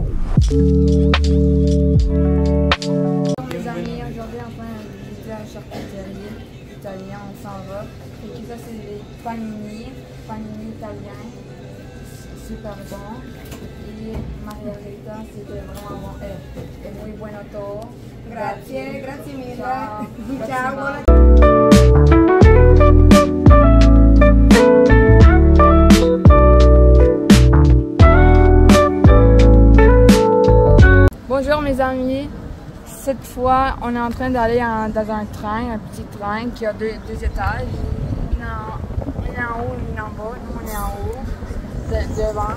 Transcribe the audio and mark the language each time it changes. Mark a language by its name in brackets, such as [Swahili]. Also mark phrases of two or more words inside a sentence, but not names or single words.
[French] Les amis, aujourd'hui enfin on visiter un charcuterie italien, on s'en va. Et puis ça c'est les panini italiens, super bon. Et Margherita c'était vraiment bon, [Spanish] è muy bueno todo. [Italian] Grazie mille. Ciao. Ciao, buona [French] Bonjour mes amis, cette fois on est en train d'aller dans un train, un petit train qui a deux étages, une en haut, une en bas, nous on est en haut, devant.